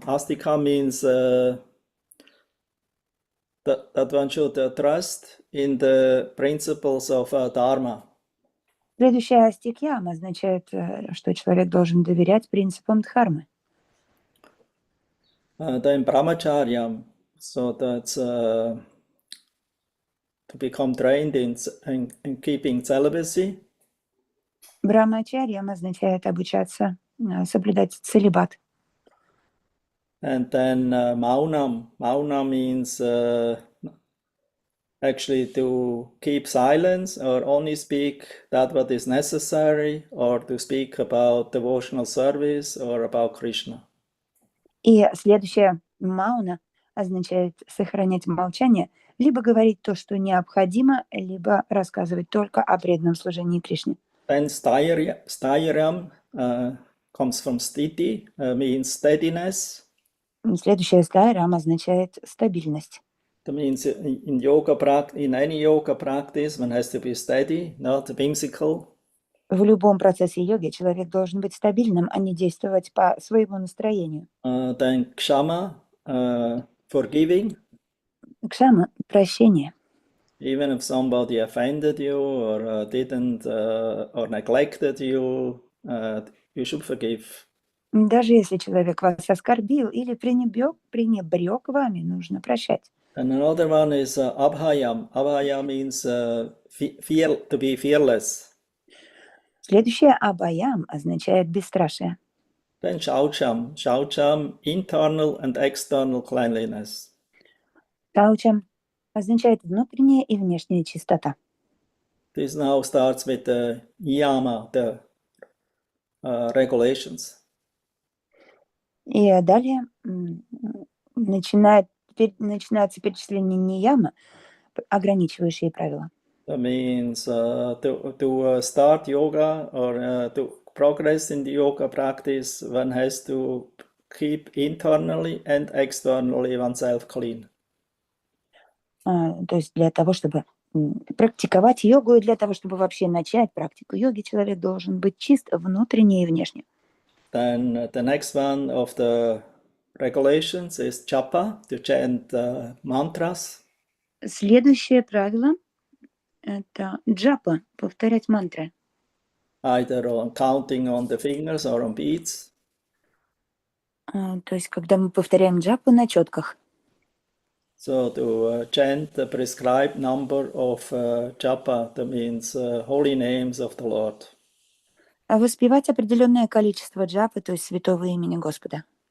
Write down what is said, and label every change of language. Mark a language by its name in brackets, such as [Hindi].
[English] Astika means that one should trust in the principles of dharma. [Russian] Следующая астикьям означает, что человек должен доверять принципам дхармы. [English] Then brahmacharyam, so that's to become trained in keeping celibacy. [Russian] Брахмачарьям означает обучаться соблюдать целибат. [English] And then maunam. Maunam means actually to keep silence or only speak that what is necessary, or to speak about devotional service or about Krishna. [Russian] И следующее мауна означает сохранять молчание, либо говорить то, что необходимо, либо рассказывать только о преданном служении Кришне. [English] Then sthayiram comes from sthiti, means steadiness. [Russian] Следующее стайрам означает стабильность. [English] That means in any yoga practice, one has to be steady, not whimsical. [Russian] В любом процессе йоги человек должен быть стабильным, а не действовать по своему настроению. [English] Then kshama, forgiving. [Russian] Кшама – прощение. [English] Even if somebody offended you or didn't or neglected you, you should forgive. [Russian] Даже если человек вас оскорбил или пренебрег вами, нужно прощать. [English] And another one is abhayam. Abhayam means to be fearless. [Russian] Следующее абаям означает бесстрашие. [English] Then shaucham. Shaucham, internal and external cleanliness. [Russian] Таучам означает внутренняя и внешняя чистота. [English] This now starts with the niyama, the regulations. [Russian] И далее начинается перечисление нияма, ограничивающие правила. [English] That means to start yoga or to progress in the yoga practice, one has to keep internally and externally oneself clean. [Russian] То есть для того, чтобы практиковать йогу, и для того, чтобы вообще начать практику йоги, человек должен быть чист внутренне и внешне. [English] Then the next one of the regulations is japa, to chant mantras. [Russian] Следующее правило – это джапа, повторять мантры. [English] Either on counting on the fingers or on beads. [Russian] То есть когда мы повторяем джапу на четках. [English] So to chant the prescribed number of japa, that means holy names of the Lord. [Russian] Воспевать определенное количество джапы, то есть святого имени Господа.